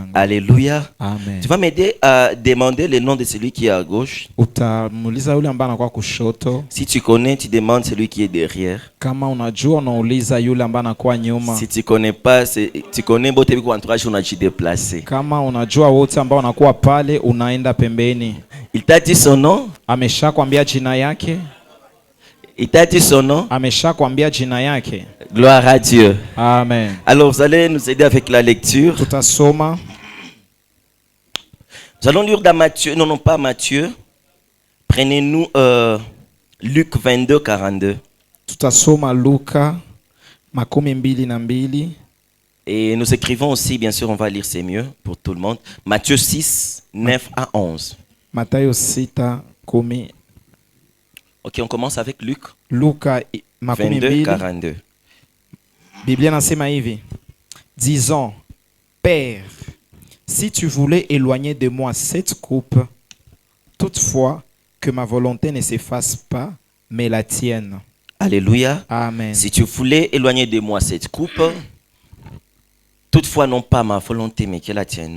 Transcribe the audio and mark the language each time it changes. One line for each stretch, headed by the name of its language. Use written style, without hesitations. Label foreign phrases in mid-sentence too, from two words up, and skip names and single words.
French: Alléluia. Amen. Tu vas m'aider à demander le nom de celui qui est à gauche.
Swahili: Utamuuliza yule ambaye anakuwa kushoto.
French: Si tu connais, tu demandes celui qui est derrière.
Swahili: Kama unajua unauliza yule ambaye anakuwa nyuma.
French: Si tu connais pas, tu connais
Swahili: bote biko entourage unajideplacer. Kama unajua wote ambao wanakuwa pale unaenda pembeni.
French: Il t'a dit son nom?
Swahili: Ameshakwambia jina yake?
French: Il t'a dit son nom?
Swahili: Ameshakwambia jina yake?
French: Gloire à Dieu. Amen. Alors vous allez nous aider avec la lecture.
Swahili: Tutasoma.
French: Nous allons lire dans Matthieu, non pas Matthieu. Prenez-nous Luc 22, 42.
Swahili: Tutasoma Luka 22.
French: Et nous écrivons aussi, bien sûr, on va lire, c'est mieux pour tout le monde. Matthieu 6, 9 à 11.
Swahili: Mathayo 6:10.
French: Ok, on commence avec Luc
Swahili: Luka 22, 42. Biblia nasema hivi.
French: Disons, Père, si tu voulais éloigner de moi cette coupe, toutefois que ma volonté ne s'efface pas, mais la tienne. Alléluia. Amen. Si tu voulais éloigner de moi cette coupe, toutefois non pas ma volonté, mais que la tienne.